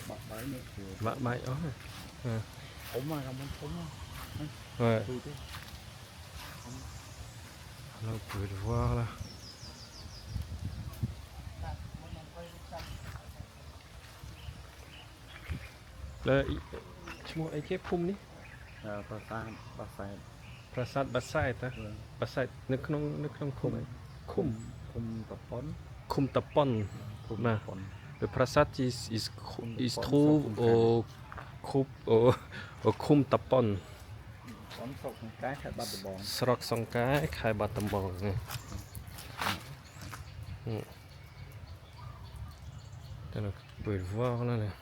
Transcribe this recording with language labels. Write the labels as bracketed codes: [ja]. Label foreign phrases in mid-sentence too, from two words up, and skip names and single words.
[fr] Ouais. Là vous pouvez le voir là. Là, tu vois, avec Pum ni? Prasat Bassae, hein? Bassae, [km] នៅក្នុងឃុំ Khum Tapon. [fr] Le prasat il se trouve au Khum Tapon. Srok Songkai, Khai Battambang. Vous pouvez le voir là.